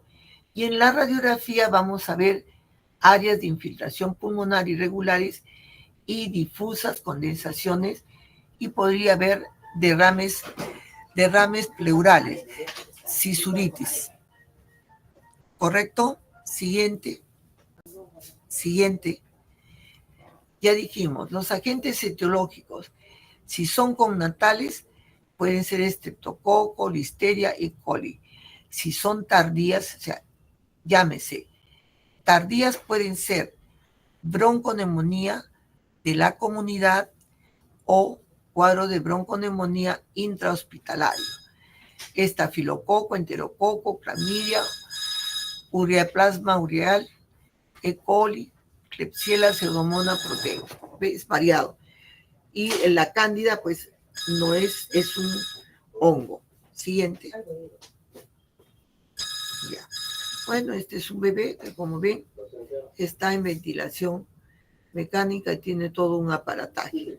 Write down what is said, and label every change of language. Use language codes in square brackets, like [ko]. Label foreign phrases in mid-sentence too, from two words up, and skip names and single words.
[es] Y en la radiografía vamos a ver áreas de infiltración pulmonar irregulares y difusas condensaciones, y podría haber derrames pleurales, cisuritis. ¿Correcto? Siguiente. Ya dijimos, los agentes etiológicos, si son connatales, pueden ser estreptococo, listeria, E. coli. Si son tardías, o sea, llámese, tardías pueden ser bronconeumonía de la comunidad o cuadro de bronconeumonía intrahospitalario. Estafilococo, enterococo, clamidia, ureaplasma ureal, E. coli, Klebsiella, Pseudomonas, proteo. Es variado. Y la cándida, pues, no es un hongo. Siguiente. Ya. Bueno, este es un bebé que, como ven, está en ventilación mecánica y tiene todo un aparataje.